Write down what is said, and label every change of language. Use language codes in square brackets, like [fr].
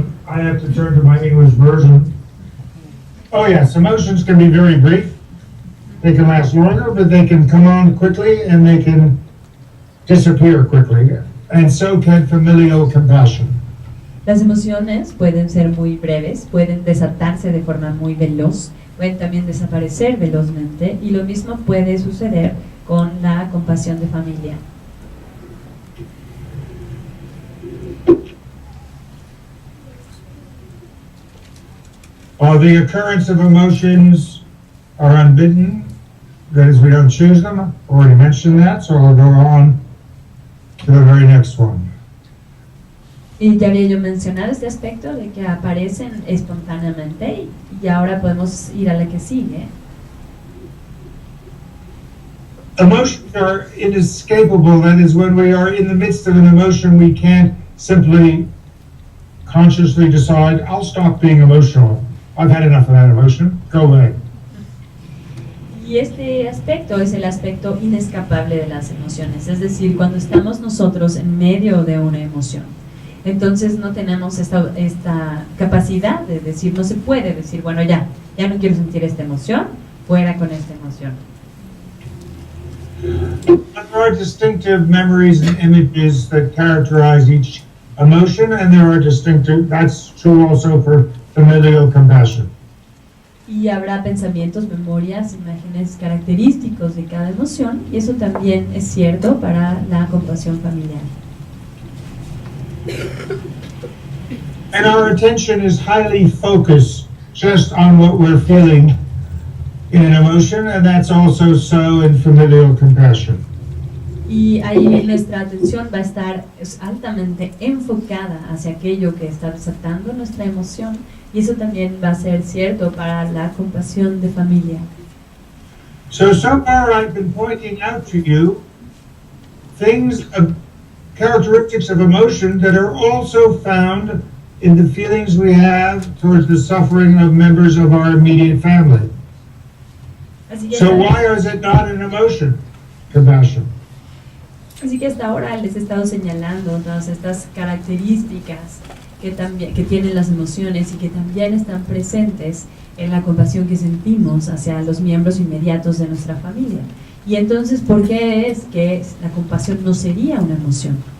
[en] I have to turn to my English version. Oh yes, emotions can be very brief. They can last longer, but they can come on quickly and they can disappear quickly. And so can familial compassion. [es] Las emociones pueden ser muy breves, pueden desatarse de forma muy veloz, pueden también desaparecer velozmente, y lo mismo puede suceder con la compasión de familia. [en] The occurrence of emotions are unbidden. That is, we don't choose them. Already mentioned that, so I'll go on to the very next one. [es] Y ya había yo mencionado este aspecto de que aparecen espontáneamente, y ahora podemos ir a la que sigue. [en] Emotions are inescapable. That is, when we are in the midst of an emotion, we can't simply consciously decide, I'll stop being emotional. I've had enough of that emotion. Go away. [es] Y este aspecto es el aspecto inescapable de las emociones, es decir, cuando estamos nosotros en medio de una emoción. Entonces no tenemos esta capacidad de decir, no se puede decir, bueno, ya no quiero sentir esta emoción, fuera con esta emoción. [en] There are distinctive memories and images that characterize each emotion, and there are distinctive, that's true also for familial compassion. [es] Y habrá pensamientos, memorias, imágenes característicos de cada emoción, y eso también es cierto para la compasión familiar. [en] And our attention is highly focused just on what we're feeling in an emotion, and that's also so in familial compassion. [es] Y ahí nuestra atención va a estar altamente enfocada hacia aquello que está desatando nuestra emoción, y eso también va a ser cierto para la compasión de familia. [en] So far I've been pointing out to you things of characteristics of emotion that are also found in the feelings we have towards the suffering of members of our immediate family. So why is it not an emotion? Compassion. [es] Así que hasta ahora les he estado señalando todas estas características que tienen las emociones y que también están presentes en la compasión que sentimos hacia los miembros inmediatos de nuestra familia. Y entonces, ¿por qué es que la compasión no sería una emoción?